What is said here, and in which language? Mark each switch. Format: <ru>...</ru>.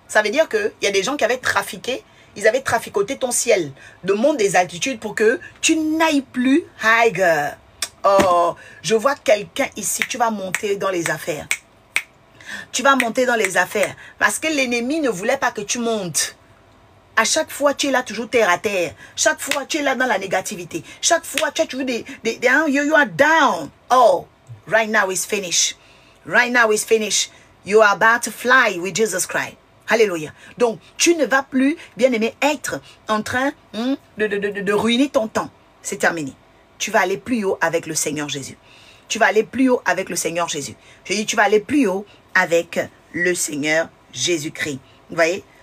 <fr>Ça veut dire qu'il y a des gens qui avaient trafiqué, ils avaient traficoté ton ciel de monde des altitudes pour que tu n'ailles plus higher. Oh, je vois quelqu'un ici, tu vas monter dans les affaires. Tu vas monter dans les affaires parce que l'ennemi ne voulait pas que tu montes. À chaque fois, tu es là toujours terre à terre. Chaque fois, tu es là dans la négativité. Chaque fois, tu as toujours</fr> <en>you are down. Oh, right now is finished. Right now is finished. You are about to fly with Jesus Christ.</en> <fr>Alléluia. Donc, tu ne vas plus, bien aimé, être en train de ruiner ton temps. C'est terminé. Tu vas aller plus haut avec le Seigneur Jésus. Tu vas aller plus haut avec le Seigneur Jésus. Je dis, tu vas aller plus haut avec le Seigneur Jésus-Christ. Vous voyez?</fr>